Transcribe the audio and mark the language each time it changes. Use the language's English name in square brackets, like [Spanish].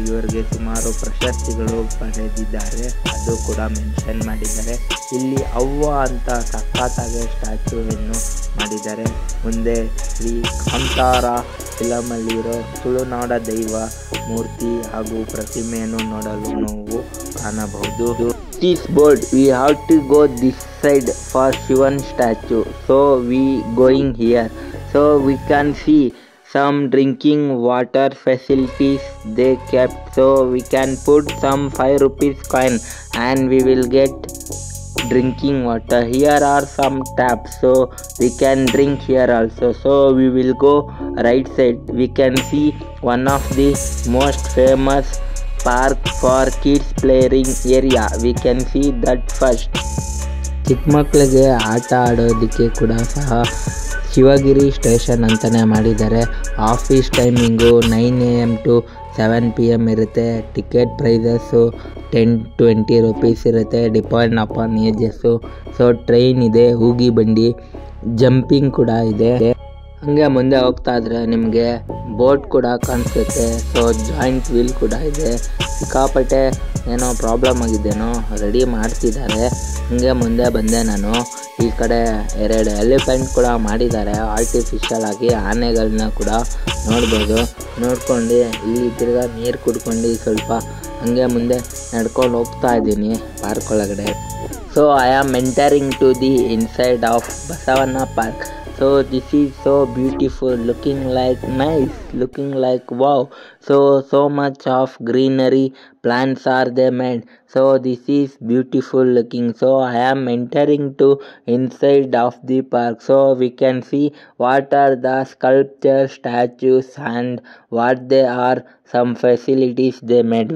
[Kannada] ಇವರಿಗೆ ಸುಮಾರು ಪ್ರಶಸ್ತಿಗಳು ಪಡೆದಿದ್ದಾರೆ, ಅದು ಕೂಡ ಮೆನ್ಷನ್ ಮಾಡಿದ್ದಾರೆ. ಇಲ್ಲಿ ಅವ್ವ ಅಂತ ಸಖತ್ತಾಗಿ ಸ್ಟ್ಯಾಚುವನ್ನು ಮಾಡಿದ್ದಾರೆ. ಮುಂದೆ ಶ್ರೀ ಕಾಂತಾರ ಫಿಲಮಲ್ಲಿರೋ ತುಳುನಾಡ ದೈವ ಮೂರ್ತಿ ಹಾಗೂ ಪ್ರತಿಮೆಯನ್ನು ನೋಡಲು ನಾವು ಕಾಣಬಹುದು. [English] This board, we have to go this side for Shivan statue. So we going here. So we can see some drinking water facilities they kept. So we can put some 5 rupees coin and we will get drinking water. Here are some taps, so we can drink here also. So we will go right side. We can see one of the most famous park for kids playing area. We can see that first. [Kannada] ಚಿಕ್ಕ ಮಕ್ಕಳಿಗೆ ಆಟ ಆಡೋದಕ್ಕೆ ಕೂಡ ಸಹ Shivagiri station ಅಂತಲೇ ಮಾಡಿದ್ದಾರೆ. Office timing 9 AM to 7 PM ಇರುತ್ತೆ. Ticket prices 10-20 rupees ಇರುತ್ತೆ, [English] Depend upon ages. [Kannada] ಸೊ ಟ್ರೈನ್ ಇದೆ, ಹೂಗಿ ಬಂಡಿ, ಜಂಪಿಂಗ್ ಕೂಡ ಇದೆ. ಹಾಗೆ ಮುಂದೆ ಹೋಗ್ತಾ ಇದ್ರೆ ನಿಮಗೆ ಬೋಟ್ ಕೂಡ ಕಾಣಿಸುತ್ತೆ. ಸೊ ಜಾಯಿಂಟ್ ವೀಲ್ ಕೂಡ ಇದೆ. ಸಿಕ್ಕಾಪಟ್ಟೆ ಏನೋ ಪ್ರಾಬ್ಲಮ್ ಆಗಿದ್ದೇನೋ ರೆಡಿ ಮಾಡ್ತಿದ್ದಾರೆ. ಹಾಗೆ ಮುಂದೆ ಬಂದೆ ನಾನು. ಈ ಕಡೆ 2 ಎಲಿಫೆಂಟ್ ಕೂಡ ಮಾಡಿದ್ದಾರೆ ಆರ್ಟಿಫಿಷಿಯಲ್ ಆಗಿ. ಆನೆಗಳನ್ನ ಕೂಡ ನೋಡ್ಬೋದು. ನೋಡ್ಕೊಂಡು ಇಲ್ಲಿ ತಿರ್ಗಾ ನೀರು ಕುಡ್ಕೊಂಡು ಸ್ವಲ್ಪ ಹಾಗೆ ಮುಂದೆ ನಡ್ಕೊಂಡು ಹೋಗ್ತಾ ಇದ್ದೀನಿ ಪಾರ್ಕ್ ಒಳಗಡೆ. [English] So I am entering to the inside of Basavanna park. So this is so beautiful, looking like nice, looking like wow. So much of greenery, plants are they made. So this is beautiful looking. So I am entering to inside of the park. So we can see what are the sculpture, statues and what they are, some facilities they made.